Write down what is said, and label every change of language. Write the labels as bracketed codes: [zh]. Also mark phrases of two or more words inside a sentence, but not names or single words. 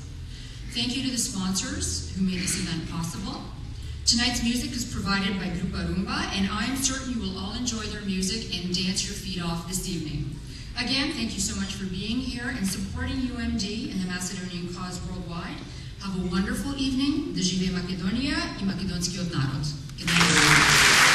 [en] Thank you to the sponsors who made this event possible. Tonight's music is provided by Grupa Rumba, and I am certain you will all enjoy their music and dance your feet off this evening. Again, thank you so much for being here and supporting UMD and the Macedonian cause worldwide. Have a wonderful evening. [mk] Da žive Makedonija I makedonski narod. [en] Good night, everyone.